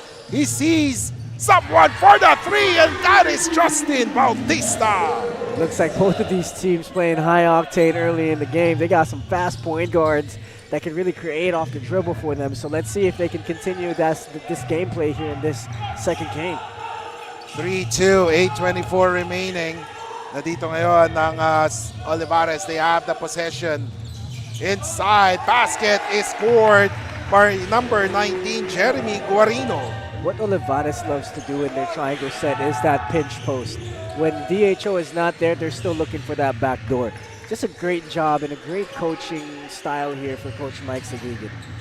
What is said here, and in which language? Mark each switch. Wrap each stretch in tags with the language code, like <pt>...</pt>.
<en>He sees someone for the 3, and that is Justin Bautista. Looks like both of these teams playing high octane early in the game. They got some fast point guards that can really create off the dribble for them. So let's see if they can continue this gameplay here in this second game. 3-2, 8:24 remaining.</en> <tl>Nadito ngayon ng Olivarez.</tl> <en>They have the possession. Inside, basket is scored by number 19, Jeremy Guarino. What Olivarez loves to do in their triangle set is that pinch post. When DHO is not there, they're still looking for that back door. Just a great job and a great coaching style here for Coach Mike Sagigid.</en>